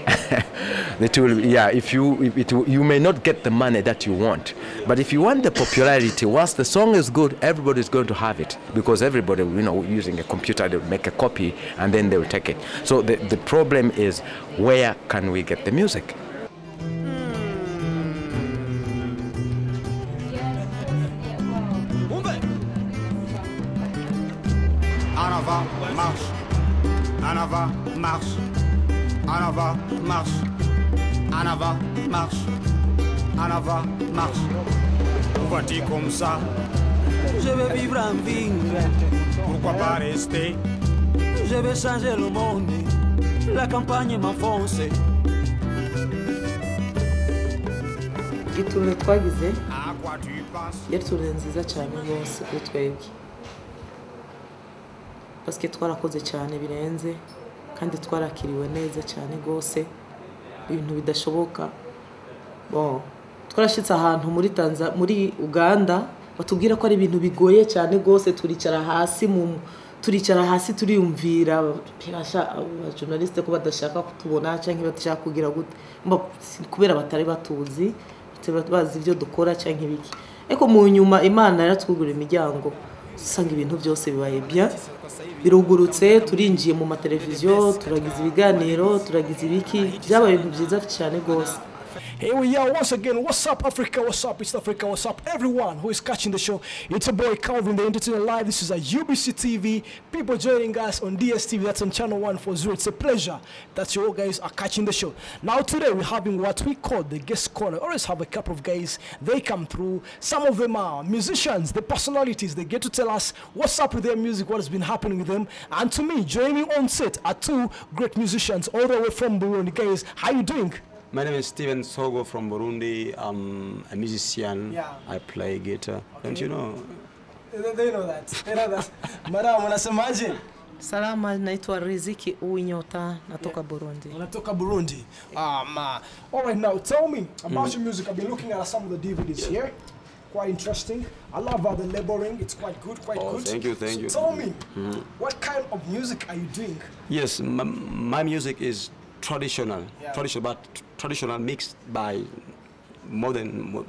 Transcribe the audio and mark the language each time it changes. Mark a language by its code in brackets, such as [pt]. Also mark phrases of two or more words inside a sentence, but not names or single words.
[en] You may not get the money that you want, but if you want the popularity, once the song is good, everybody is going to have it because everybody, using a computer, they will make a copy and then they will take it. So the problem is, where can we get the music? [fr] En avant, marche. En avant, marche. En avant, marche. En avant, marche. En avant, marche. Voici comme ça. Je vais vivre en ville. Pourquoi pas rester? Je vais changer le monde. La campagne m'enfonce. [rw] Ituntu twagize yari turi nziza cyane rwose kuri twebwe [fr] parce que [rw] twarakoze cyane birenze kandi twarakiriwe neza cyane rwose ibintu bidashoboka. Twarashitse ahantu muri Uganda batubwira ko ari ibintu bigoye cyane rwose, turicara hasi turiyumvira abajournaliste ko badashaka kutubona cyangwa badashaka kugira gute kubera batari batuzi bazi ibyo dukora cyangwa ibiki. Eko mu nyuma Imana yaratwugura imiryango usanga ibintu byose bibaye bien, birugurutse, turinjiye mu mateleviziyo, turagize ibiganiro, turagize ibiki, byabaye ibintu byiza cyane rwose. [en] Here we are once again. What's up, Africa? What's up, East Africa? What's up, everyone who is catching the show? It's a boy Calvin, the Entertainer Live. This is a UBC TV. People joining us on DSTV. That's on channel 140. It's a pleasure that you all guys are catching the show. Now today we're having what we call the guest corner. We always have a couple of guys. They come through. Some of them are musicians, the personalities. They get to tell us what's up with their music, what has been happening with them. And to me, joining on set are two great musicians all the way from Burundi. Guys, how you doing? My name is Steven Sogo from Burundi. I'm a musician. Yeah. I play guitar. Okay. Don't you know? They know that. They know that. [sw] Madam, unasemaje? Salama, naitwa Riziki Uinyota, natoka Burundi. Natoka Burundi. [en] All right, now tell me about your music. I've been looking at some of the DVDs here. quite interesting. I love how the laboring, it's quite good, good. Thank you, thank you. Tell me, what kind of music are you doing? Yes, my music is traditional, traditional mixed by modern.